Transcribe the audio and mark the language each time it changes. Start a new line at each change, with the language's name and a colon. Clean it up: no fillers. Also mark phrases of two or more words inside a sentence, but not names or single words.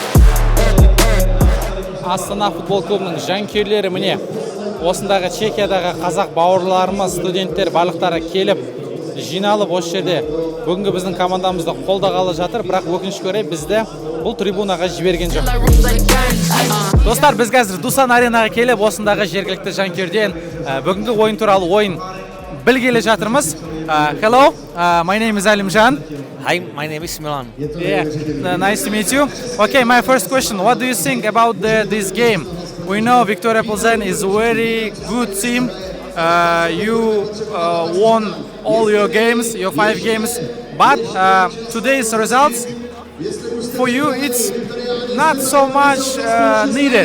Kazakh: Астана футбол клубының жанкүйерлері міне осындағы Чехиядағы қазақ бауырларымыз, студенттер барлықтары келіп жиналып осы жерде бүгінгі біздің командамызды қолдағалы жатыр, бірақ өкінішке орай бізді бұл трибунаға жіберген жоқ. Достар, біз қазір Дусан аренаға келіп осындағы жергілікті жанкүйерден бүгінгі ойын туралы ойын білгелі жатырмыз.
English: Hello, my name is Alimjan. Hi, my name is Milan. Yeah, nice to meet you. Okay, my first question, what do you think about this game? We know Viktoria Plzen is a very good team. You won all your games, your 5 games, but today's results, for you, it's not so much needed.